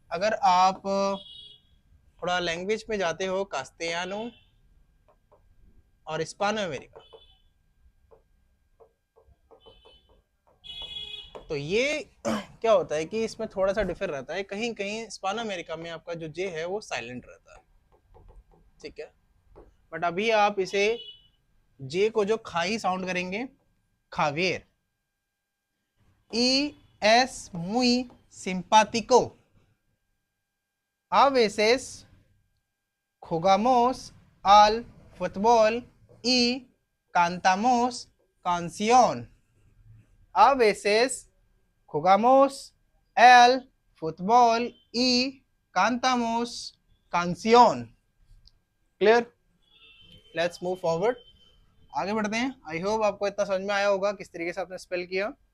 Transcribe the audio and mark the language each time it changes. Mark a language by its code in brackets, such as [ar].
[hi] अगर आप थोड़ा लैंग्वेज में जाते हो, कास्तेयानो और हिस्पानो अमेरिका, तो ये क्या होता है कि इसमें थोड़ा सा डिफर रहता है, कहीं कहीं हिस्पानो अमेरिका में आपका जो जे है वो साइलेंट रहता है, ठीक है। बट अभी आप इसे जे को जो खाई साउंड करेंगे, खावेर, [es] y es muy simpático. A veces jugamos al fútbol y cantamos canción. A veces jugamos al fútbol y cantamos canción. [en] Clear? Let's move forward. [hi] आगे बढ़ते हैं। आई होप आपको इतना समझ में आया होगा किस तरीके से आपने स्पेल किया।